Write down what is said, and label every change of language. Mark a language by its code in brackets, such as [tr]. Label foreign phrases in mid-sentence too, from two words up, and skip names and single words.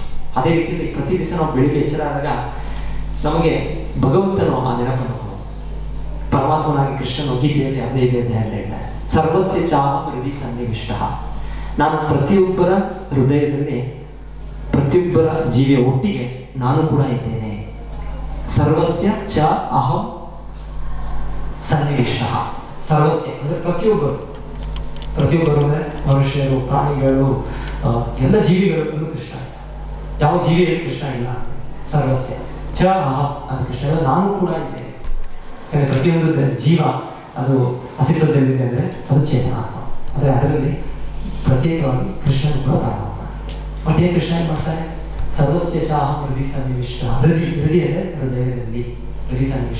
[kn] ಅದೇ ರೀತಿಯಲ್ಲಿ ಪ್ರತಿ ದಿವಸ ನಾವು ಬೆಳಿಗ್ಗೆ ಎಚ್ಚರ ಆದಾಗ ನಮಗೆ ಭಗವಂತನು ಆ ನೆನಪನ್ನು, ಪರಮಾತ್ಮನಾಗಿ ಕೃಷ್ಣನು ಗೀತೆಯಲ್ಲಿ 15ನೇ ಅಧ್ಯಾಯದಲ್ಲಿ ಹೇಳ್ತಾರೆ, [sa] ಸರ್ವಸ್ಯ ಚಾಹಂ ಹೃದಯ ಸನ್ನಿವಿಷ್ಟ. [kn] ನಾನು ಪ್ರತಿಯೊಬ್ಬರ ಹೃದಯದಲ್ಲಿ, ಪ್ರತಿಯೊಬ್ಬರ ಜೀವಿಯ ಒಟ್ಟಿಗೆ ನಾನು ಕೂಡ ಇದ್ದೇನೆ. [sa] ಸರ್ವಸ್ಯ ಚ ಅಹಂ ಸನ್ನಿವಿಷ್ಟ. [kn] ಸರ್ವಸ್ಯ ಅಂದರೆ ಪ್ರತಿಯೊಬ್ಬರು ಅಂದರೆ ಮನುಷ್ಯರು, ಪ್ರಾಣಿಗಳು, ಎಲ್ಲ ಜೀವಿಗಳು ಕೃಷ್ಣ. ಯಾವ ಜೀವಿಯಲ್ಲಿ ಕೃಷ್ಣ ಇಲ್ಲ. [sa] ಸರ್ವಸ್ಯ ಚ ಅಹಂ [kn] ಅಂತ ಕೃಷ್ಣ, ನಾನು ಕೂಡ ಇದ್ದೇನೆ. ಯಾಕಂದರೆ ಪ್ರತಿಯೊಂದು ಜೀವ ಅದು ಅಸ್ತಿತ್ವದಲ್ಲಿದೆ ಅಂದರೆ ಅದು ಚೇತನಾತ್ಮ. ಆದರೆ ಅದರಲ್ಲಿ ಪ್ರತ್ಯೇಕವಾಗಿ ಕೃಷ್ಣನು ಕೂಡ ಪರಮಾತ್ಮ. ಮತ್ತೇನು ಕೃಷ್ಣ ಏನು ಮಾಡ್ತಾರೆ? [sa] ಸರ್ವಸ್ಯ ಚಾಹಂ ಹೃದಯ ಸನ್ನಿವಿಷ್ಟ. [kn] ಹೃದಯ ಅಂದರೆ ಹೃದಯದಲ್ಲಿ [sa] ಹೃದಯ ಸನ್ನಿವಿಷ್ಟ.